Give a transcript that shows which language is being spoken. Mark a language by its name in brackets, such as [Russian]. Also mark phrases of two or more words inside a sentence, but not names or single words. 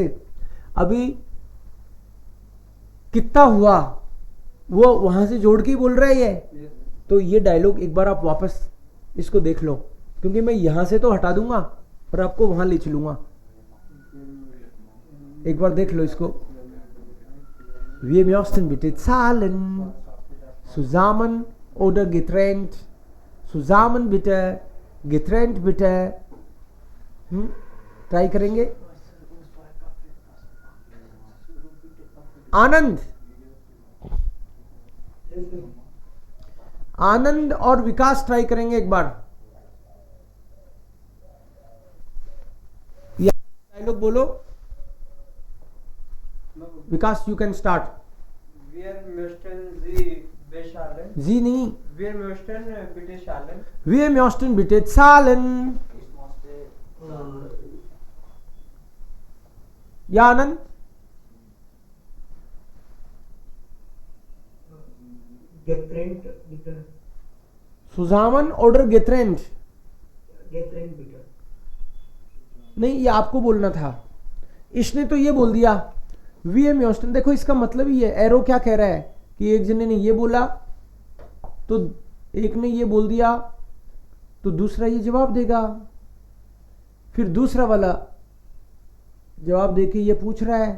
[Hindi] अभी कितना हुआ वो वहां से जोड़ के ही बोल रहा है ये। तो ये डायलॉग एक बार आप वापस इसको देख लो, क्योंकि मैं यहां से तो हटा दूंगा और आपको वहां ले चलूंगा। एक बार देख लो इसको। [German] Wir möchten bitte zahlen, zusammen oder getrennt, zusammen bitte, getrennt bitte। [Hindi] ट्राई करेंगे। आनंद, आनंद और विकास ट्राई करेंगे एक बार। डायलॉग बोलो। [English] Vikas you can start. [German] Wir möchten Sie bezahlen। [Hindi] जी नहीं, [German] Wir möchten bitte zahlen। wir möchten bitte zahlen। [Hindi] या आनंद? [German] Getrennt bitte। zusammen oder getrennt Getrennt bitte। [Hindi] नहीं, ये आपको बोलना था। इसने तो ये बोल दिया [German] wir möchten. [Hindi] देखो इसका मतलब ही है, एरो क्या कह रहा है कि एक जने ने ये बोला तो एक ने ये बोल दिया तो दूसरा ये जवाब देगा, फिर दूसरा वाला जवाब देके ये पूछ रहा है,